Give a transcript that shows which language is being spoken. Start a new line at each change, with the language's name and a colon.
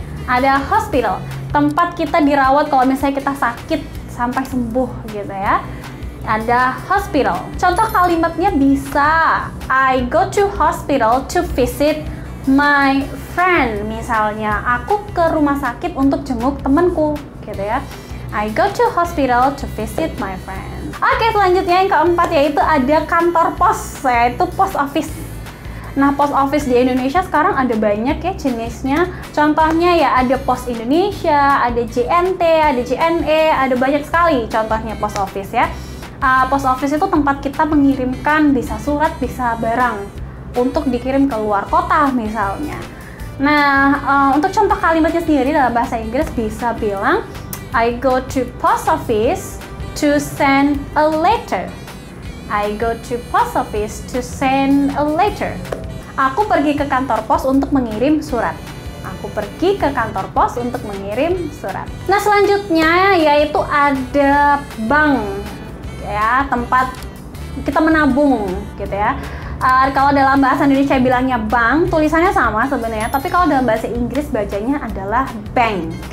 Indonesian: Ada hospital, tempat kita dirawat kalau misalnya kita sakit sampai sembuh gitu ya. Ada hospital. Contoh kalimatnya bisa
English: I go to hospital to visit my friend.
Indonesian: Misalnya aku ke rumah sakit untuk jenguk temanku gitu ya.
English: I go to hospital to visit my friend.
Indonesian: Oke, selanjutnya yang keempat yaitu ada kantor pos, yaitu post office. Nah, post office di Indonesia sekarang ada banyak ya jenisnya. Contohnya ya ada Pos Indonesia, ada JNT, ada JNE, ada banyak sekali contohnya post office ya. Post office itu tempat kita mengirimkan bisa surat, bisa barang untuk dikirim ke luar kota misalnya. Nah, untuk contoh kalimatnya sendiri dalam bahasa Inggris bisa bilang
English: I go to post office to send a letter. I go to post office to send a letter.
Indonesian: Aku pergi ke kantor pos untuk mengirim surat. Aku pergi ke kantor pos untuk mengirim surat. Nah, selanjutnya yaitu ada bank ya, tempat kita menabung gitu ya. Kalau dalam bahasa Indonesia bilangnya bank, tulisannya sama sebenarnya, tapi kalau dalam bahasa Inggris bacanya adalah bank.